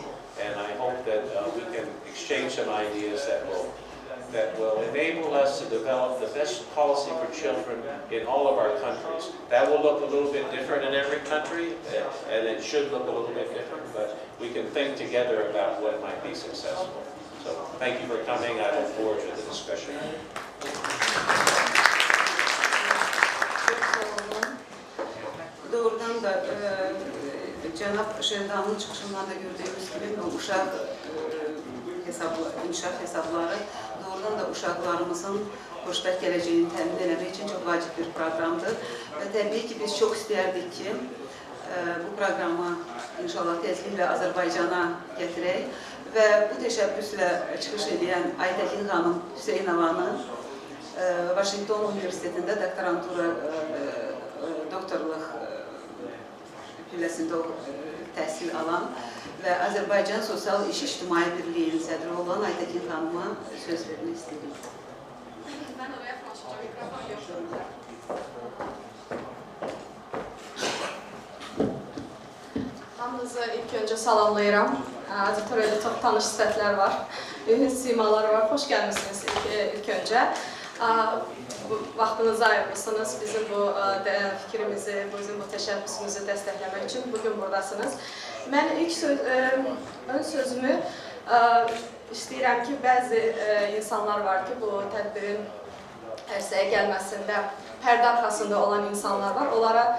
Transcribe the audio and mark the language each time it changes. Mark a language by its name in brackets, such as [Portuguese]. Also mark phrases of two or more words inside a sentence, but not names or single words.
[English] And I hope that we can exchange some ideas that will enable us to develop the best policy for children in all of our countries. That will look a little bit different in every country, and it should look a little bit different, but we can think together about what might be successful. So thank you for coming. I look forward to the discussion. [Azerbaijani] Doğrudan da Cenab Şendan'ın [Turkish] çıkışından da gördüğümüz gibi [Azerbaijani] bu uşaq inkişaf hesabları doğrudan da uşaqlarımızın xoşbəxt gələcəyini təmin etmək üçün çox vacib bir proqramdır. Və təbii ki, biz çox istəyərdik ki, bu proqramı inşallah tezliklə Azərbaycana gətirək və bu təşəbbüslə çıxış edən Aytəkin xanım Hüseynovanı Washington Universitetində doktorluq pilləsində təhsil alan və Azərbaycan SOSİAL İCTİMAİ BİRLİYİ'nin sədri olan Aytəkin xanıma söz vermək istəyirəm. [Turkish] Ben oraya konuşacağım, mikrofon yok. [Azerbaijani] Hamınızı ilk önce salamlayıram. Auditoriyada çok tanış sifətlər var, simalar var. Hoş gəlmişsiniz ilk önce. Vaxtınızı ayırmışsınız bizim bu fikrimizi, bizim bu təşəbbüsümüzü dəstəkləmək üçün bugün buradasınız. Mən ilk ön sözümü istəyirəm ki, bəzi insanlar var ki, bu tədbirin ərsəyə gəlməsində pərdə arxasında olan insanlar var.